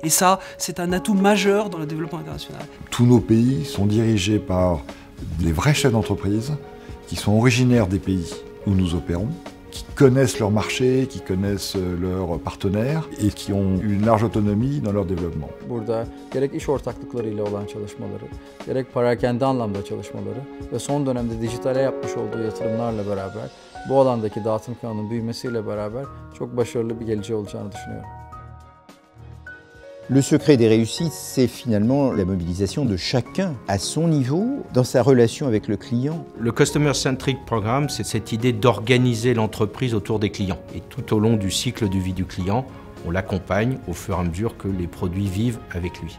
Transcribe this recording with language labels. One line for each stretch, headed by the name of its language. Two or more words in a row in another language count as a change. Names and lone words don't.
French: Et ça, c'est un atout majeur dans le développement international. Tous nos pays sont dirigés par des vrais chefs d'entreprise qui sont originaires des pays où nous opérons, qui connaissent leur marché, qui connaissent leurs partenaires et qui ont une large autonomie dans leur développement.
Turkish: Burada gerek iş ortaklıklarıyla olan çalışmaları, gerek perakende anlamda çalışmaları ve son dönemde dijitale yapmış olduğu yatırımlarla beraber bu alandaki dağıtım kanalının büyümesiyle beraber çok başarılı bir geleceği olacağını düşünüyorum.
French: Le secret des réussites, c'est finalement la mobilisation de chacun à son niveau, dans sa relation avec le client. Le Customer Centric Programme, c'est cette idée d'organiser l'entreprise autour des clients. Et tout au long du cycle de vie du client, on l'accompagne au fur et à mesure que les produits vivent avec lui.